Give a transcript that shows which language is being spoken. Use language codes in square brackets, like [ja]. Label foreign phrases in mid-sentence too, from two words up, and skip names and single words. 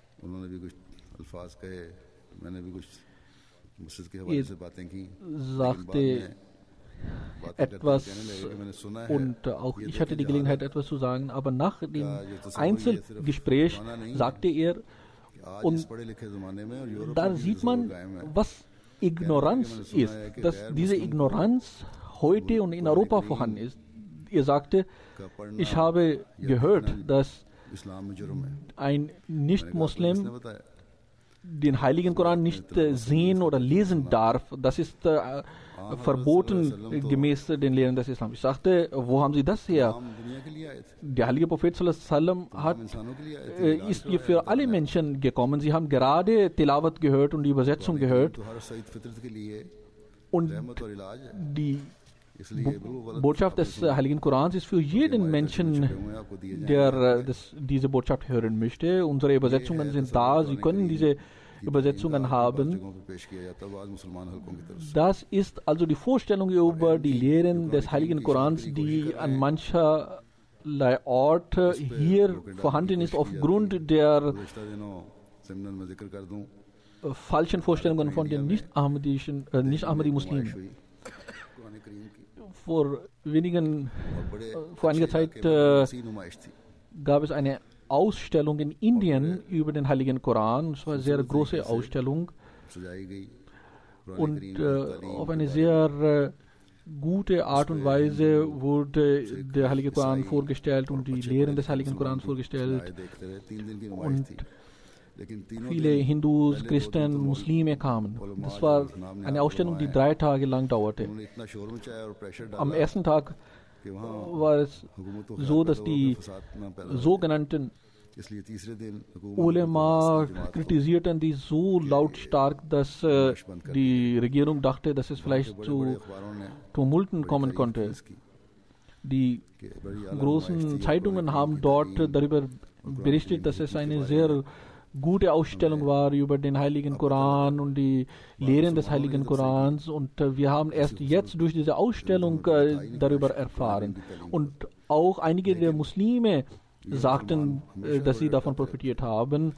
[de] sagte etwas und auch ich hatte die Gelegenheit etwas zu sagen, aber nach dem Einzelgespräch sagte er, und da sieht man, was Ignoranz ist, dass diese Ignoranz heute und in Europa vorhanden ist. er sagte, ich habe gehört, dass [ur] اسلام میں جرم ہے. [de] ein [ur] میں نے کہا، تو [de] Nicht-Muslim [ur] کس نے بتایا? [de] den Heiligen Koran nicht sehen oder lesen darf. Das ist verboten gemäß den Lehren des Islam. Ich sagte, wo haben Sie das her? [ur] ہم دنیا کے لیے آئے تھے, [de] Der heilige Prophet [ar] صلى الله عليه وسلم [ur] ہم [de] hat, [ur] انسانوں کے لیے آئے تھے. [de] ist hier für alle Menschen gekommen. Sie haben gerade Tilawat gehört und die Übersetzung gehört. [ur] تو ہر سعید فطرت کے لیے [de] Und [ur] رحمت اور علاج ہے, [de] die [ur] اس لیے بالکل غلط [de] Botschaft des Heiligen Korans ist für jeden Menschen, [ur] چھپے ہوئے آپ کو دیے جائیں گے. [de] der diese Botschaft hören möchte. Unsere Übersetzungen sind da. Sie können diese Übersetzungen haben. [ur] جگہوں پہ پیش کیا جاتا ہے بعد مسلمان حلقوں کی طرف سے. [de] Das ist also die Vorstellung über die Lehren des Heiligen Korans, die an mancherlei Ort hier vorhanden ist, aufgrund der [ur] گزشتہ دنوں سیمینار میں ذکر کر دوں, [de] falschen Vorstellungen von den Nicht-Ahmadi-Muslimen. [ur] قرآن کریم کی [de] Vor einiger Zeit [ur] سی نمائش تھی. [de] gab es eine Ausstellung in Indien über den Heiligen Koran. Es war eine sehr große Ausstellung [ur] سجائی گئی قرآن [de] und [ur] کریم کی [de] auf eine sehr gute Art und Weise wurde der Heilige Koran vorgestellt und die Lehren des Heiligen Korans vorgestellt. [ur] دیکھتے رہے، 3 دن کی نمائش تھی، لیکن تینوں [de] Viele Hindus, Christen, Muslime kamen. Das war eine Ausstellung, die 3 Tage lang dauerte. [ur] انہوں نے اتنا شور مچایا اور پریشر [de] Am [ur] ڈالا [de] ersten Tag [ur] کہ وہاں [de] war es [ur] حکومت کو [de] so, dass die [ur] فساد نہ پیدا ہو. [de] sogenannten [ur] اس لیے تیسرے دن حکومت [de] Ulema [ur] جماعت کو [de] kritisierten die so lautstark, dass die Regierung dachte, dass es vielleicht [ur] بڑے [de] zu [ur] اخباروں نے [de] Tumulten kommen konnte. [ur] اس کی [de] Die [ur] کہ بڑی اعلیٰ [de] großen Zeitungen haben dort darüber berichtet, dass es eine sehr gute Ausstellung war über den Heiligen Koran und die Lehren des Heiligen Korans. Und wir haben erst jetzt durch diese Ausstellung darüber erfahren. Und auch einige der Muslime sagten, dass sie davon profitiert haben.